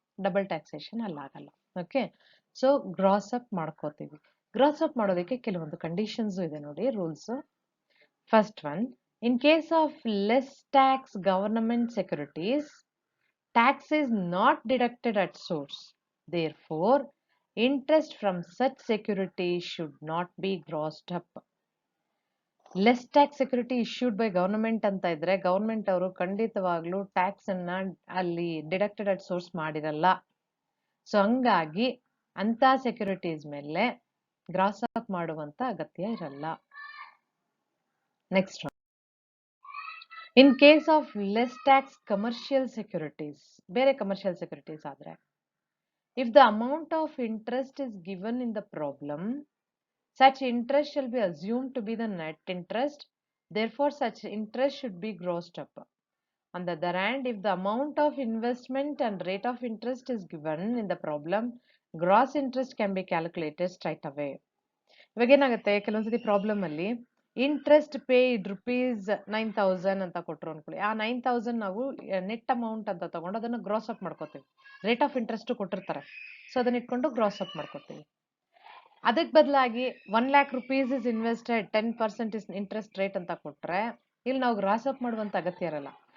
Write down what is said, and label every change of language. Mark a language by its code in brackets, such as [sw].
[kn] Double taxation ಅಲ್ಲಾಗಲ್ಲ. Okay, so gross up ಮಾಡ್ಕೋತೀವಿ. Gross up ಮಾಡೋದಕ್ಕೆ ಕೆಲವೊಂದು ಕಂಡೀಷನ್ಸ್ ಇದೆ ನೋಡಿ, rules. [en] First one, in case of less tax government securities, tax is not deducted at source. Therefore, interest from such securities should not be grossed up. Less tax security issued by government [kn] ಅಂತ ಇದ್ರೆ government ಅವರು ಖಂಡಿತವಾಗ್ಲೂ tax ಅನ್ನ ಅಲ್ಲಿ deducted at source ಮಾಡಿರಲ್ಲ. So ಹಂಗಾಗಿ ಅಂತ securities ಮೇಲೆ ಗ್ರಾಸ್ ಅಪ್ ಮಾಡುವಂತ ಅಗತ್ಯ ಇರಲ್ಲ. [en] next, in case of less tax commercial securities, [kn] ಬೇರೆ ಕಮರ್ಷಿಯಲ್ ಸೆಕ್ಯೂರಿಟೀಸ್ ಆದ್ರೆ, [en] if the amount of interest is given in the problem, such interest shall be assumed to be the net interest. Therefore, such interest should be grossed up. On the other hand, if the amount of investment and rate of interest is given in the problem, gross interest can be calculated straight away. [kn] ಇವಾಗ ಏನಾಗುತ್ತೆ, ಕೆಲವೊಂದ್ಸತಿ problem ಅಲ್ಲಿ interest paid ₹9,000 ಅಂತ ಕೊಟ್ಟರು ಅನ್ಕೊಳ್ಳಿ. ಆ 9,000 ನಾವು net amount ಅಂತ ತಗೊಂಡು ಅದನ್ನ ಗ್ರಾಸ್ ಅಪ್ ಮಾಡ್ಕೋತೀವಿ. ರೇಟ್ ಆಫ್ ಇಂಟ್ರೆಸ್ಟ್ ಕೊಟ್ಟಿರ್ತಾರೆ, ಸೊ ಅದನ್ನ ಇಟ್ಕೊಂಡು ಗ್ರಾಸ್ ಅಪ್ ಮಾಡ್ಕೋತೀವಿ. ಅದಕ್ಕೆ ಬದಲಾಗಿ [en] ₹1,00,000 is invested 10% is interest rate [kn] ಅಂತ ಕೊಟ್ರೆ ಇಲ್ಲಿ ನಾವು ಗ್ರಾಸ್ ಅಪ್ ಮಾಡುವಂತ ಅಗತ್ಯ ಇರಲ್ಲ.